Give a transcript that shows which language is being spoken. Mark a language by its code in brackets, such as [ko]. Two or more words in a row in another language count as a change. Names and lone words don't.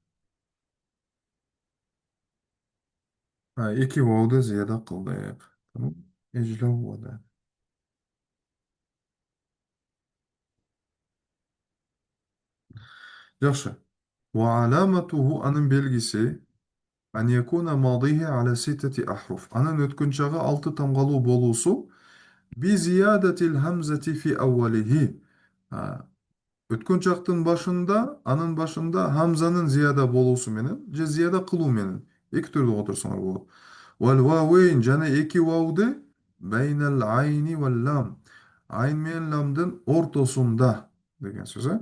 [ky] Эки вауды зияда кылдык. Тамам. Эжлауваза. Жакшы. [ar] وعلامته [ky] анын белгиси [ar] أن يكون ماضيه على ستة أحرف. [ky] Анын өткөн чагы алты тамгалуу болуусу [ar] بزيادة الهمزة في أوله. [ky] Өткөн чактын башында, анын башында хамзанын зияда болуусу менен же зияда кылуу менен эки түрдө которсоңор болот. [ar] والواوين [ky] жана эки вауды [ar] بين العين واللام. [ky] Айн менен ламдын ортосунда деген сөз, э?